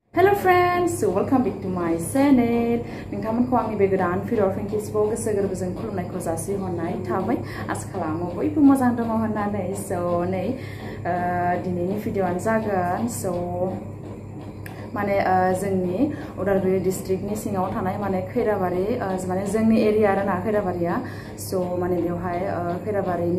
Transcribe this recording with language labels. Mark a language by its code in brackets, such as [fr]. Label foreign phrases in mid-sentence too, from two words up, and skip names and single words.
[en] Hello friends, so welcome back to my channel. [brx] नोंथांमोनखौ आंनि बे गोदान भिडिअ फेंकिसखौ गोसो गोरबोजों खुलुमनायखौ जासिहरनाय थाबाय। आसा खालामो बयबो मोजां दङ होननानै। So नै दिनैनि भिडिअआनो जागोन so माने जोंनि उदालगुरि डिस्ट्रिक्टनि सिङाव थानाय माने खैराबारि माने जोंनि एरिया आरो ना खैराबारिया so माने बेवहाय खैराबारिनि